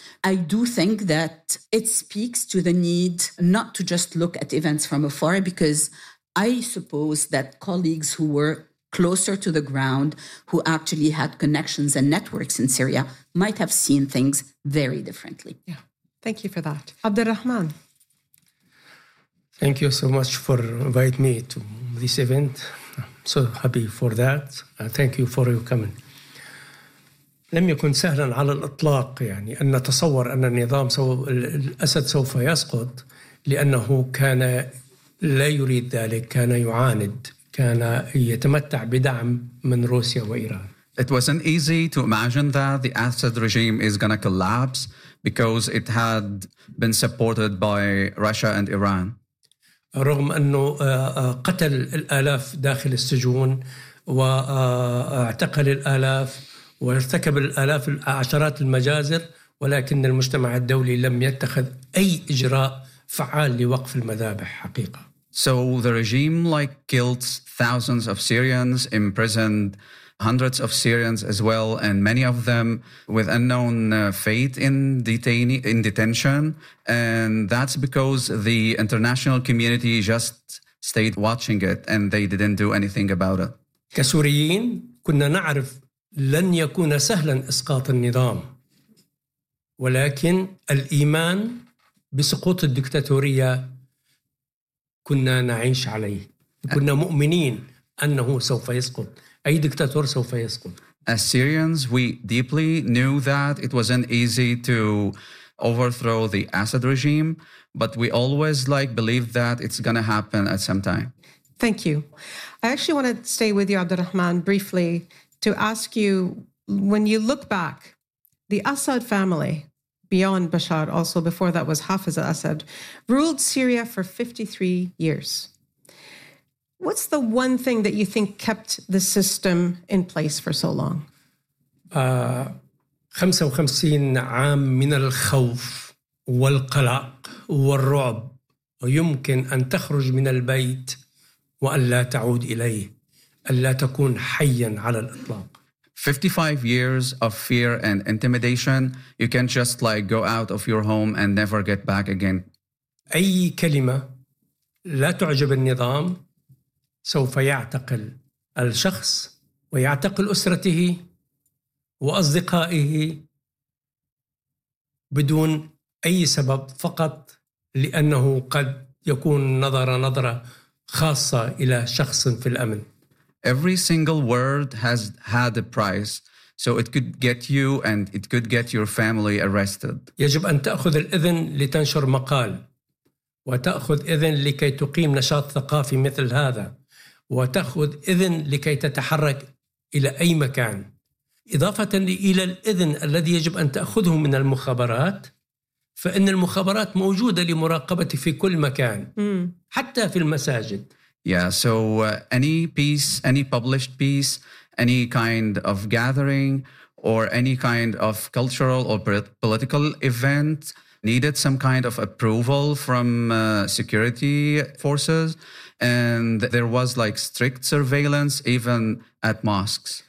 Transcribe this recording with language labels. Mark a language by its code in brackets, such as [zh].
[en] I do think that it speaks to the need not to just look at events from afar, because I suppose that colleagues who were closer to the ground, who actually had connections and networks in Syria, might have seen things very differently. Yeah, thank you for that. Abdelrahman. Thank you so much for inviting me to this event. I'm so happy for that. Thank you for your coming. [ar] لم يكن سهلا على الإطلاق يعني أن نتصور أن النظام الأسد سوف يسقط، لأنه كان لا يريد ذلك، كان يعاند، كان يتمتع بدعم من روسيا وإيران. [en] It wasn't easy to imagine that the Assad regime is going to collapse because it had been supported by Russia and Iran. [ar] رغم أنه قتل الآلاف داخل السجون واعتقل الآلاف وارتكب الآلاف عشرات المجازر، ولكن المجتمع الدولي لم يتخذ أي إجراء فعال لوقف المذابح حقيقة. [en] So the regime like killed thousands of Syrians, imprisoned hundreds of Syrians as well, and many of them with unknown fate in detention. And that's because the international community just stayed watching it and they didn't do anything about it. [ar] كسوريين كنا نعرف لن يكون سهلا إسقاط النظام، ولكن الإيمان بسقوط الدكتاتورية كنا نعيش عليه، كنا مؤمنين أنه سوف يسقط، أي دكتاتور سوف يسقط. [en] As Syrians, we deeply knew that it wasn't easy to overthrow the Assad regime, but we always like believed that it's gonna happen at some time. Thank you. I actually want to stay with you, Abdelrahman, briefly, to ask you, when you look back, the Assad family, beyond Bashar, also before that was Hafez al-Assad, ruled Syria for 53 years. What's the one thing that you think kept the system in place for so long? [ar] 55 عام من الخوف والقلق والرعب، ويمكن أن تخرج من البيت وأن لا تعود إليه. ألا تكون حيا على الإطلاق. [en] 55 years of fear and intimidation. You can't just like go out of your home and never get back again. [ar] أي كلمة لا تعجب النظام سوف يعتقل الشخص ويعتقل أسرته وأصدقائه بدون أي سبب، فقط لأنه قد يكون نظرة خاصة إلى شخص في الأمن. [en] Every single word has had a price, so it could get you and it could get your family arrested. [ar] يجب أن تأخذ الإذن لتنشر مقال، وتأخذ إذن لكي تقيم نشاط ثقافي مثل هذا، وتأخذ إذن لكي تتحرك إلى أي مكان. إضافة إلى الإذن الذي يجب أن تأخذه من المخابرات، فإن المخابرات موجودة لمراقبة في كل مكان، حتى في المساجد. [en] Yeah, so any piece, any published piece, any kind of gathering or any kind of cultural or political event needed some kind of approval from security forces. And there was like strict surveillance even at mosques.